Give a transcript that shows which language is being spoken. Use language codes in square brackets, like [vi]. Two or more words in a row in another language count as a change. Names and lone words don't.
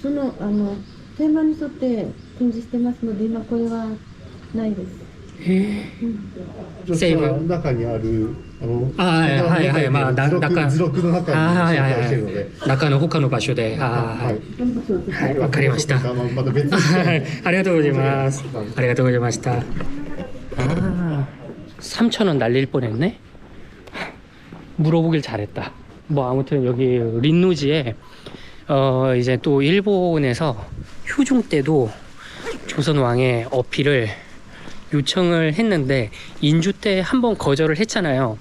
[ja] そのテーマに沿って展示してますので、今これはないです。セーブ中にあるはいはいはい、まあ図録の中にはいはい紹介してるので、中の他の場所で、はい、わかりました。また別にありがとうございます。ありがとうございました。 [ko] 3,000원 날릴 뻔했네. 물어보길 잘했다. 뭐 아무튼 여기 린노지에 이제 또 일본에서 효종 때도 조선 왕의 어필을 요청을 했는데 인주 때 한번 거절을 했잖아요.